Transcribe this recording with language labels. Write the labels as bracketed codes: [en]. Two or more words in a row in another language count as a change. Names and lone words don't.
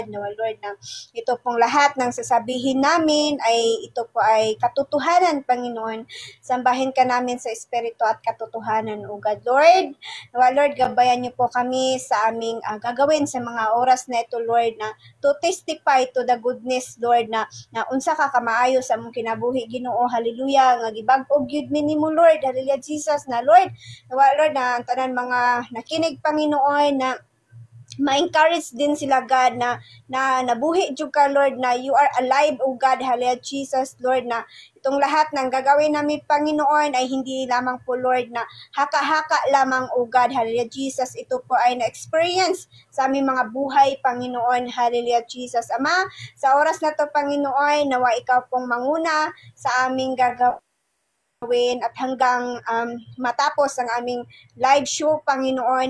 [tl] Nawa, Lord, na ito pong lahat ng sasabihin namin ay ito po ay katotohanan, Panginoon. Sambahin ka namin sa Espiritu at katotohanan, [en] O God, Lord. [tl] Nawa, Lord, gabayan niyo po kami sa aming gagawin sa mga oras na ito, Lord, na [en] to testify to the goodness, Lord, [ceb] na unsa ka kamaayo sa among kinabuhi, Ginoo. Hallelujah. Nga gibag-og gyud mi nimo, Lord. Hallelujah, Jesus. Na Lord, nawa, Lord, na ang tanan mga nakinig, Panginoon, na ma-encourage din sila, God, na nabuhi jud ka, Lord, na [en] you are alive, O God. [tl] Hallelujah, Jesus, Lord, na itong lahat ng gagawin namin, Panginoon, ay hindi lamang po, Lord, na haka-haka lamang, [en] O God. [tl] Hallelujah, Jesus. Ito po ay na-experience sa aming mga buhay, Panginoon. Hallelujah, Jesus. Ama, sa oras na to, Panginoon, nawa ikaw pong manguna sa aming gagawin at hanggang matapos ang aming live show, Panginoon.